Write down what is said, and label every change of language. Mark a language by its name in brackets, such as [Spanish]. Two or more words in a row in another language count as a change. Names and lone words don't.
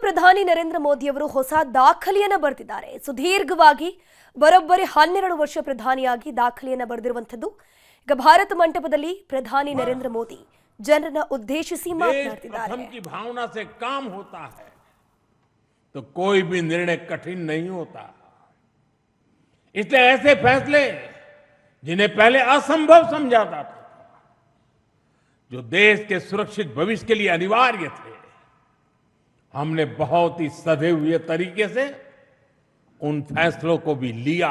[Kannada] ಪ್ರಧಾನಿ ನರೇಂದ್ರ ಮೋದಿಯವರು ಹೊಸ ದಾಖಲೆಯನ್ನು ಬರೆದಿದ್ದಾರೆ. ಸುದೀರ್ಘವಾಗಿ ಬರೋಬ್ಬರಿ 12 ವರ್ಷ ಪ್ರಧಾನಿಯಾಗಿ ದಾಖಲೆಯನ್ನು ಬರೆದಿರುವಂತದ್ದು. ಈಗ ಭಾರತ ಮಂಟಪದಲ್ಲಿ ಪ್ರಧಾನಿ ನರೇಂದ್ರ ಮೋದಿ ಜನರನ್ನ ಉದ್ದೇಶಿಸಿ ಮಾತನಾಡ್ತಿದ್ದಾರೆ. [Hindi] की भावना से काम होता है तो कोई भी निर्णय कठिन नहीं होता. इसलिए ऐसे फैसले जिन्हें पहले असंभव समझा जाता था, जो देश के सुरक्षित भविष्य के लिए अनिवार्य थे, हमने बहुत ही सधे हुए तरीके से उन फैसलों को भी लिया.